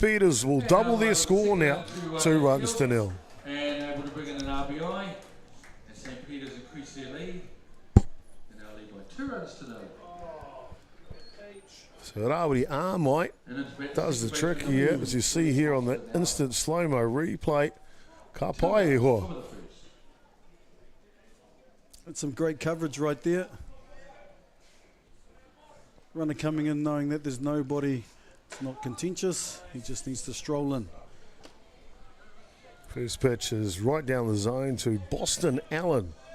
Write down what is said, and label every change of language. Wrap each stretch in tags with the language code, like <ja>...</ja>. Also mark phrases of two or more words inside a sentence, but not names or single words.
<en>Peter's will double their score now, 2 runs to 0. And able to bring in an RBI, and St. Peter's increase their lead, and they'll lead by 2 runs to 0. So Rawiri Armai does the trick here, as you see here on the instant slow-mo replay.</en> <mi>Ka pai e hoa.</mi> <en>That's some great coverage right there. Runner coming in knowing that there's nobody, it's not contentious, he just needs to stroll in. First pitch is right down the zone to Boston Allen.</en>